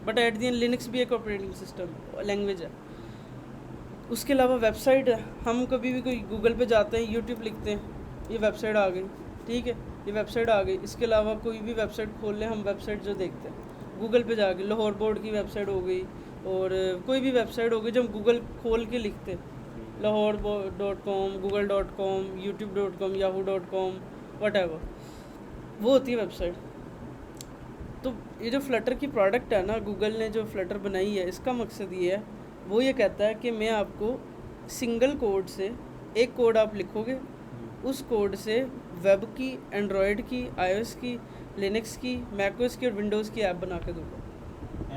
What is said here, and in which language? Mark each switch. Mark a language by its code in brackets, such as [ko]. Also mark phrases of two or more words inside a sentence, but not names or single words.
[en] but at the end [ur] لینکس بھی ایک [en] operating system language [ur] ہے۔ اس کے علاوہ ویب سائٹ ہے، ہم کبھی بھی کوئی گوگل پہ جاتے ہیں، یوٹیوب لکھتے ہیں، یہ ویب سائٹ آ گئی. ٹھیک ہے، یہ ویب سائٹ آ گئی۔ اس کے علاوہ کوئی بھی ویب سائٹ کھول لیں، ہم ویب سائٹ جو دیکھتے ہیں گوگل پہ جا کے، لاہور بورڈ کی ویب سائٹ ہو گئی، اور کوئی بھی ویب سائٹ ہو گئی جو ہم گوگل کھول کے لکھتے ہیں, lahore.com, google.com, youtube.com, yahoo.com, whatever, وہ ہوتی ہے ویب سائٹ. تو یہ جو فلٹر کی پروڈکٹ ہے نا، گوگل نے جو فلٹر بنائی ہے، اس کا مقصد یہ ہے، وہ یہ کہتا ہے کہ میں آپ کو [en] single code [ur] سے، ایک کوڈ آپ لکھو گے، اس کوڈ سے ویب کی، اینڈرائیڈ کی، iOS کی، لینکس کی، میک او ایس کی اور ونڈوز کی ایپ بنا کے دوں گا.